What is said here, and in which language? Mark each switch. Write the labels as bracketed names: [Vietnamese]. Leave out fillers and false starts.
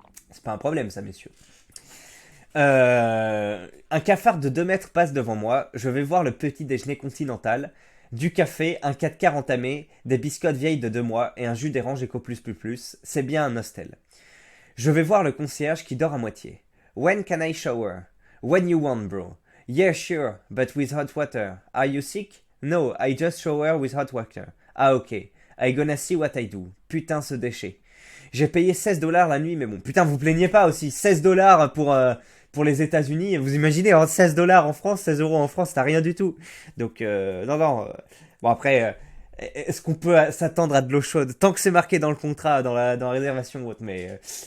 [French] C'est pas un problème ça, messieurs. Un cafard de 2 mètres passe devant moi, je vais voir le petit déjeuner continental. Du café, un 4 quarts entamé, des biscottes vieilles de 2 mois et un jus d'orange Eco++, c'est bien un hostel. Je vais voir le concierge qui dort à moitié. [English] When can I shower? When you want, bro. Yeah, sure, but with hot water. Are you sick? No, I just shower with hot water. Ah, ok. I gonna see what I do. [French] Putain, ce déchet. J'ai payé $16 la nuit, mais bon, putain, vous plaignez pas aussi. $16 pour les États-Unis. Vous imaginez, hein, $16 en France, 16 euros en France, t'as rien du tout. Donc, non. Bon, après, est-ce qu'on peut s'attendre à de l'eau chaude? Tant que c'est marqué dans le contrat, dans la réservation ou autre, mais...